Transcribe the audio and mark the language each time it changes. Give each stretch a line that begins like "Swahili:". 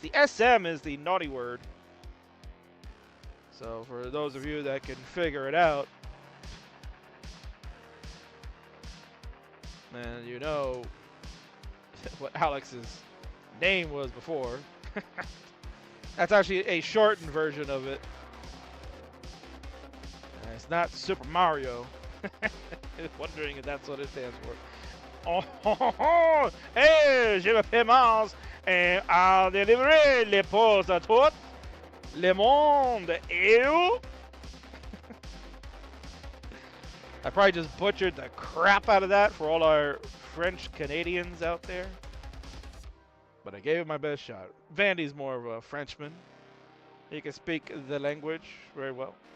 English: The SM is the naughty word. So for those of you that can figure it out, and you know what Alex's name was before. That's actually a shortened version of it. It's not Super Mario. Wondering if that's what it stands for. Oh, hey,
French: je m'appelle Mars, et à délivrer les pauses à tout le monde. Ew.
English: I probably just butchered the crap out of that for all our French Canadians out there. But I gave it my best shot. Vandy's more of a Frenchman. He can speak the language very well.